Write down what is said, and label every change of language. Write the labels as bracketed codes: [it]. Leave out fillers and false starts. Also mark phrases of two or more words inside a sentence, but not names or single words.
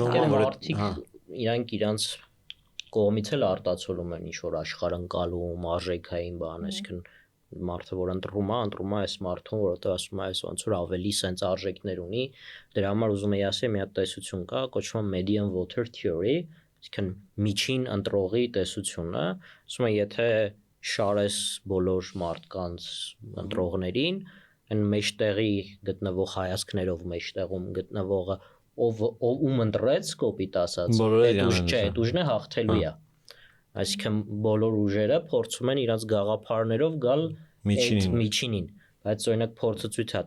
[hy] տալը։ որ Մարդիկ իրանք իրանց կողմից էլ արտացոլում են ինչ որ աշխարհընկալում, արժեքային բան, այսինքն մարդը որ ընտրում է այս մարդուն, որովհետեւ ասում է այս ոնց որ ավելի sense արժեքներ ունի, դրա համար ուզում եի ասել մի հատ տեսություն կա, կոչվում է [en] median voter theory, [hy] այսինքն միջին ընտրողի տեսությունը, ասում է եթե շարես բոլոր մարդկանց ընտրողներին, այն մեջտեղի գտնվող հայացքներով մեջտեղում գտնվողը ում ընտրեց կոպիտ ասած, այդ ուժն է հաղթելու է։ Այսինքն բոլոր ուժերը փորձում են իրաց գաղափարներով գալ միջինին, բայց օրինակ փորձը ցույց է